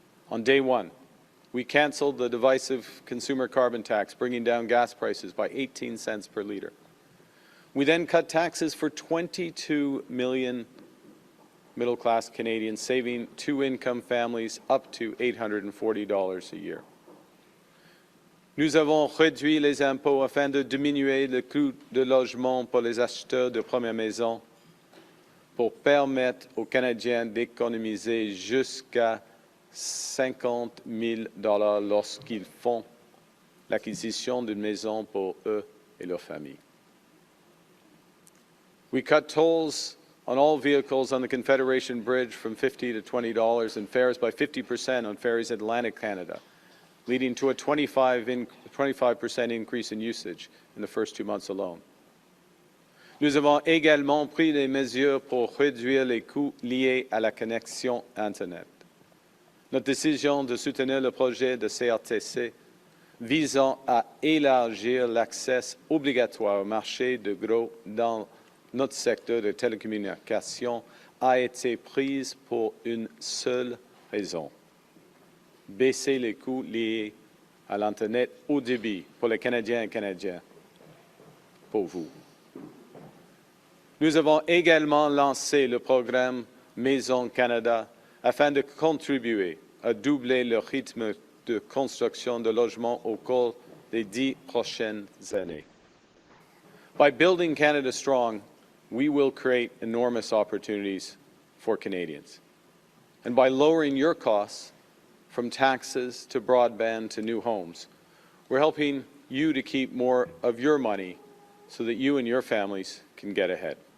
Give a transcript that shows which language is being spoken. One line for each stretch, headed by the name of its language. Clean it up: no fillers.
English: On day one, we canceled the divisive consumer carbon tax, bringing down gas prices by 18 cents per litre. We then cut taxes for 22 million middle-class Canadians, saving two-income families up to $840 a year.
French: Nous avons réduit les impôts afin de diminuer le coût de logement pour les acheteurs de première maison, pour permettre aux Canadiens d'économiser jusqu'à 50 000 $ lorsqu'ils font l'acquisition d'une maison pour eux et leur famille.
English: We cut tolls on all vehicles on the Confederation Bridge from $50 to $20 and fares by 50% on ferries in Atlantic Canada, leading to a 25% increase in usage in the first 2 months alone.
French: Nous avons également pris des mesures pour réduire les coûts liés à la connexion Internet. Notre décision de soutenir le projet de CRTC visant à élargir l'accès obligatoire au marché de gros dans notre secteur de télécommunications a été prise pour une seule raison: baisser les coûts liés à l'Internet haut débit pour les Canadiens et Canadiennes, pour vous. Nous avons également lancé le programme Maison Canada afin de contribuer à doubler le rythme de construction de logements au cours des 10 prochaines années.
English: By building Canada strong, we will create enormous opportunities for Canadians. And by lowering your costs, from taxes to broadband to new homes, we're helping you to keep more of your money so that you and your families can get ahead.